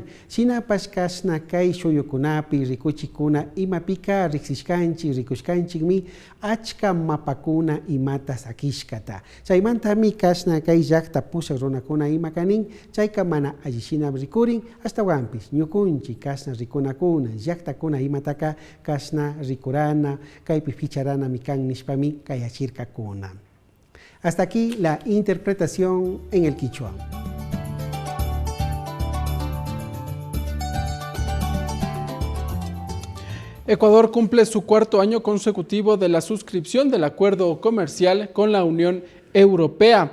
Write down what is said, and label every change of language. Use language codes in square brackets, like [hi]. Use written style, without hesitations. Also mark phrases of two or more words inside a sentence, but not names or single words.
[qu] Shinapas kasna kay shuyukunapi rikuchikuna ima pika riksishkanchi rikushkanchikmi achka mapakuna imata sakishkata. Chaymantami kasna kay yakta pusa runakuna ima kanin chayka mana allishina rikurin hasta wampis ñukunchi kasna rikunakuna yaktakuna imataka kasna rikurana kaypi ficharana mikan nispami kayachirkakuna. [es] Hasta aquí la interpretación en el quichua. Ecuador cumple su cuarto año consecutivo de la suscripción del acuerdo comercial con la Unión Europea.